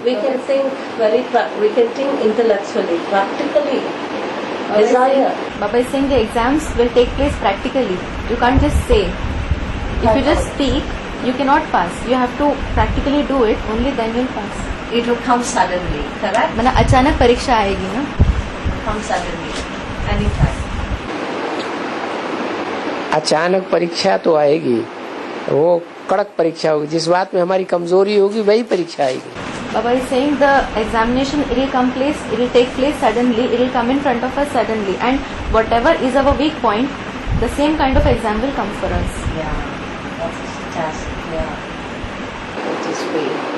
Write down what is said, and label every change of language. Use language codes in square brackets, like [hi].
[en] We can think intellectually, practically. Desire. Baba is saying the exams will take place practically. You can't just say. If you just speak, you cannot pass. You have to practically do it. Only then you'll pass. It will come suddenly, correct? [hi] मतलब अचानक परीक्षा आएगी ना? [en] Come suddenly, anytime. [hi] अचानक परीक्षा तो आएगी, वो कड़क परीक्षा होगी, जिस बात में हमारी कमजोरी होगी वही परीक्षा आएगी। [en] Baba is saying the examination it will take place suddenly, it will come in front of us suddenly, and whatever is our weak point, the same kind of exam will come for us. Yeah, that's a task. Yeah, it is way.